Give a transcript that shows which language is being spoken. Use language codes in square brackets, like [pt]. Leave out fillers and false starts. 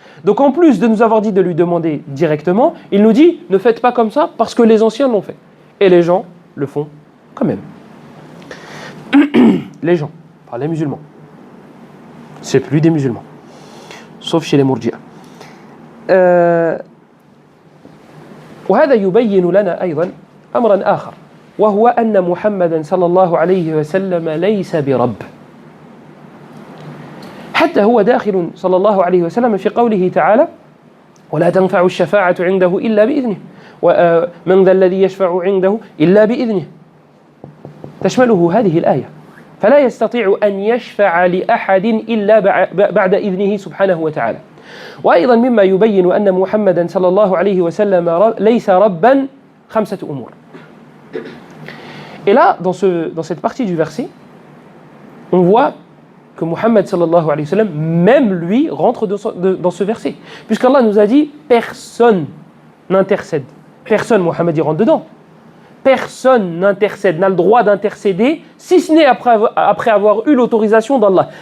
[fr] Donc en plus de nous avoir dit de lui demander directement, il nous dit ne faites pas comme ça parce que les anciens l'ont fait. Et les gens le font quand même. Les gens, pas les musulmans. C'est plus des musulmans. Sauf chez les Mourji'a. [ar] وهذا يبين لنا أيضا أمرا آخر وهو أن محمدا صلى الله عليه وسلم ليس برب حتى هو داخل صلى الله عليه وسلم في قوله تعالى ولا تنفع الشفاعة عنده إلا بإذنه ومن ذا الذي يشفع عنده إلا بإذنه تشمله هذه الآية فلا يستطيع أن يشفع لأحد إلا بعد إذنه سبحانه وتعالى وأيضا مما يبين أن محمدا صلى الله عليه وسلم ليس ربا خمسة أمور. [fr] Et là, dans cette partie du verset, on voit que Muhammad sallallahu alayhi wa sallam, même lui, rentre dans ce verset. Puisqu'Allah nous a dit, personne n'intercède. Personne, Muhammad y rentre dedans. Personne n'intercède, n'a le droit d'intercéder, si ce n'est après avoir eu l'autorisation d'Allah.